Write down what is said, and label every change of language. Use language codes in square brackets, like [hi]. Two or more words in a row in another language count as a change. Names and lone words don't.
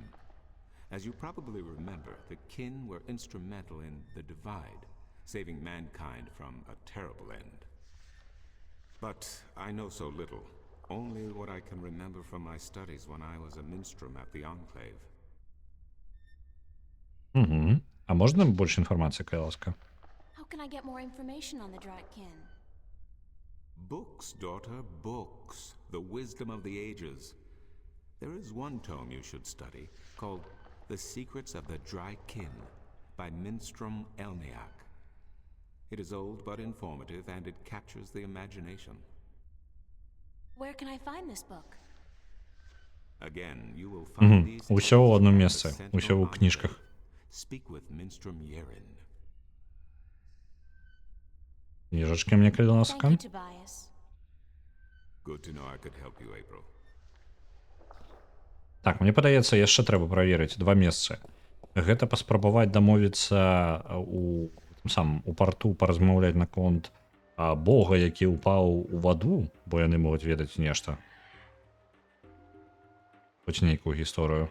[en] As you probably remember, the kin were instrumental in the Divide, saving mankind from a terrible end. But I know so little. Only what I can remember from my studies when I was a minstrel at the Enclave. [be] А можна больше інфармації, кай ласка? [en] How can I get more information on the Drykin? Books, daughter, books. The wisdom of the ages. There is one tome you should study, called The Secrets of the Drykin, by Minstrom Elniak. It is old but informative, and it captures the imagination. Where can I find this book? Again, you will find these [be] Усё ў одном [en] at the [be] месцы, [en] Sentinel [be] усё ў [en] Enclave. [be] кніжках. [en] Speak with Minstrom Yerin. [be] Кніжачки мне, кай [en] Thank [be] ласка. [en] you, Tobias. Good to know I could help you, April. [be] Так, мне падаецца, яшчэ трэба праверыць два месцы. Гэта паспрабаваць дамовіцца у парту паразмаўляць наконт бога, які ўпаў у ваду, бо яны могуць ведаць нешта. Хоць нейкую гісторыю.